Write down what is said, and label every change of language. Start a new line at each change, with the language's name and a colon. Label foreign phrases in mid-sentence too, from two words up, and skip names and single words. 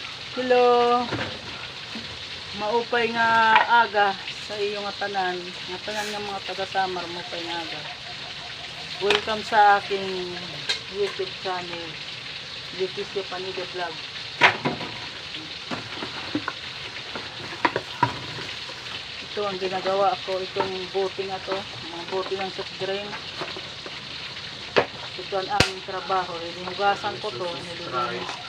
Waray: Hello, maupay nga aga sa iyong tanan nga mga taga-Samar, maupay nga aga.
Filipino: Welcome sa aking YouTube channel, Leticia Panido Vlog. Ito ang ginagawa ko, itong bote nga to, mga bote ng soft drink. Ito ang aming trabaho, hinugasan ko to, nililinis ko.